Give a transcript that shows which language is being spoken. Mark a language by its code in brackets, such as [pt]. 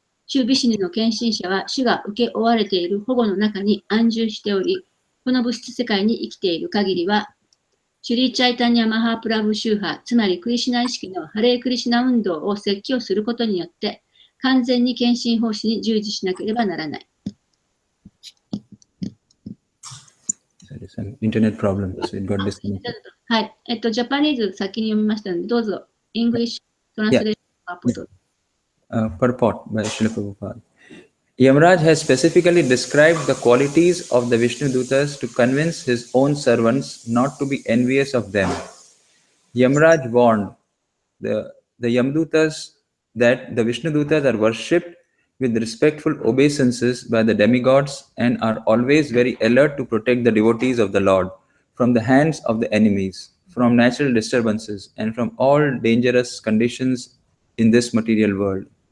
[ja] 主ビシュヌの献身者は主が受け負われている保護の中に安住しており、この物質世界に生きている限りは、シュリーチャイタニアマハープラブ宗派、つまりクリシュナ意識のハレークリシュナ運動を説教することによって、完全に献身奉仕に従事しなければならない。 [en] Internet problem, so it got disconnected. [ja] はい。ジャパニーズ先に読みましたので、どうぞ、イングリッシュトランスレーション [en] Purport by Srila Prabhupada. Yamaraj has specifically described the qualities of the Vishnu Dutas to convince his own servants not to be envious of them. Yamaraj warned the Yamdutas that the Vishnu Dutas are worshipped with respectful obeisances by the demigods and are always very alert to protect the devotees of the Lord from the hands of the enemies, from natural disturbances, and from all dangerous conditions in this material world.